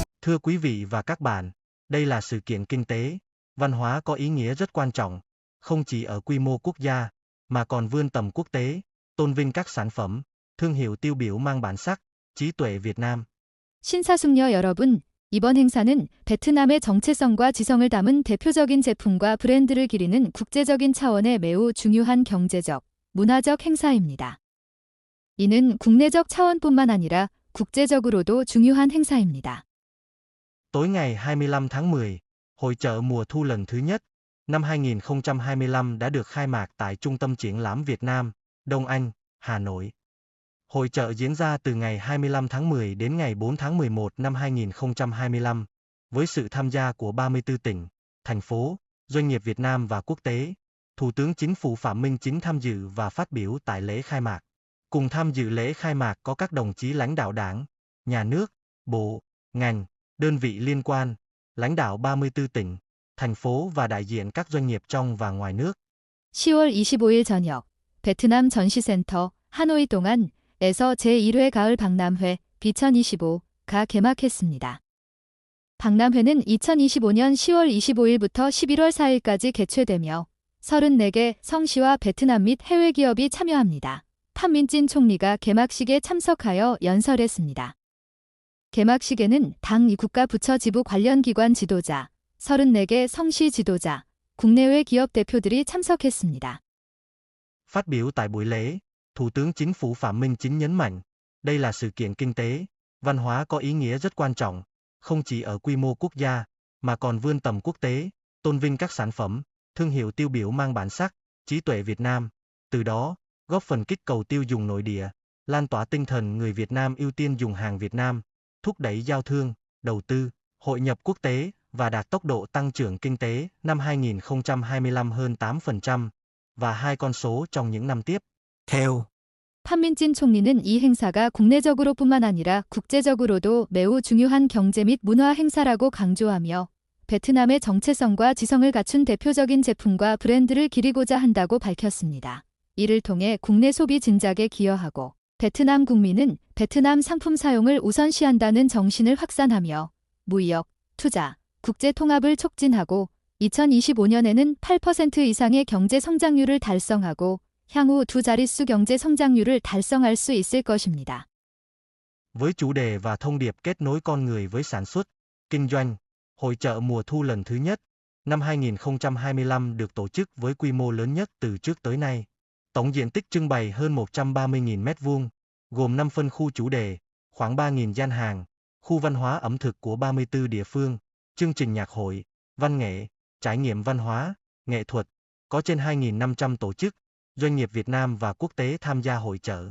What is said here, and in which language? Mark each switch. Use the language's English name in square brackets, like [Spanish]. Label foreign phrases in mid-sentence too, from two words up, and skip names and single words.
[Vietnamese] Thưa quý vị và các bạn, đây là sự kiện kinh tế, văn hóa có ý nghĩa rất quan trọng, không chỉ ở quy mô quốc gia, mà còn vươn tầm quốc tế, tôn vinh các sản phẩm, thương hiệu tiêu biểu mang bản sắc, trí tuệ Việt Nam. [Korean] 신사숙녀 여러분, 이번 행사는 베트남의 정체성과 지성을 담은 대표적인 제품과 브랜드를 기리는 국제적인 차원의 매우 중요한 경제적, 문화적 행사입니다. 이는 국내적 차원뿐만 아니라 국제적으로도 중요한 행사입니다. [Vietnamese] Tối ngày 25 tháng 10, hội chợ mùa thu lần thứ nhất, năm 2025 đã được khai mạc tại Trung tâm Triển lãm Việt Nam, Đông Anh, Hà Nội. Hội chợ diễn ra từ ngày 25 tháng 10 đến ngày 4 tháng 11 năm 2025, với sự tham gia của 34 tỉnh, thành phố, doanh nghiệp Việt Nam và quốc tế. Thủ tướng Chính phủ Phạm Minh Chính tham dự và phát biểu tại lễ khai mạc. Cùng tham dự lễ khai mạc có các đồng chí lãnh đạo Đảng, Nhà nước, bộ, ngành, đơn vị liên quan, lãnh đạo 34 tỉnh, thành phố và đại diện các doanh nghiệp trong và ngoài nước. [Korean] 10월 25일 저녁, 베트남 전시센터 하노이 동안에서 제1회 가을 박람회 B2025가 개막했습니다. 박람회는 2025년 10월 25일부터 11월 4일까지 개최되며 34개 성시와 베트남 및 해외 기업이 참여합니다. 판민진 총리가 개막식에 참석하여 연설했습니다. 개막식에는 당 국가 부처 지부 관련 기관 지도자, 34개 성시 지도자, 국내외 기업 대표들이 참석했습니다. [Vietnamese] Phát biểu tại buổi lễ, Thủ tướng Chính phủ Phạm Minh Chính nhấn mạnh, đây là sự kiện kinh tế, văn hóa có ý nghĩa rất quan trọng, không chỉ ở quy mô quốc gia, mà còn vươn tầm quốc tế, tôn vinh các sản phẩm, thương hiệu tiêu biểu mang bản sắc, trí tuệ Việt Nam, từ đó, góp phần kích cầu tiêu dùng nội địa, lan tỏa tinh thần người Việt Nam ưu tiên dùng hàng Việt Nam, thúc đẩy giao thương, đầu tư, hội nhập quốc tế và đạt tốc độ tăng trưởng kinh tế năm 2025 hơn 8% và hai con số trong những năm tiếp theo. [Korean] 판민진 총리는 이 행사가 국내적으로뿐만 아니라 국제적으로도 매우 중요한 경제 및 문화 행사라고 강조하며 베트남의 정체성과 지성을 갖춘 대표적인 제품과 브랜드를 기리고자 한다고 밝혔습니다. 이를 통해 국내 소비 진작에 기여하고 베트남 국민은 베트남 상품 사용을 우선시한다는 정신을 확산하며 무역, 투자, 국제 통합을 촉진하고 2025년에는 8% 이상의 경제 성장률을 달성하고 향후 두 자릿수 경제 성장률을 달성할 수 있을 것입니다. [Vietnamese] Với chủ đề và thông điệp kết nối con người với sản xuất, kinh doanh, hội chợ mùa thu lần thứ nhất, năm 2025 được tổ chức với quy mô lớn nhất từ trước tới nay. Tổng diện tích trưng bày hơn 130.000 m2, gồm 5 phân khu chủ đề, khoảng 3.000 gian hàng, khu văn hóa ẩm thực của 34 địa phương, chương trình nhạc hội, văn nghệ, trải nghiệm văn hóa, nghệ thuật, có trên 2.500 tổ chức, doanh nghiệp Việt Nam và quốc tế tham gia hội chợ.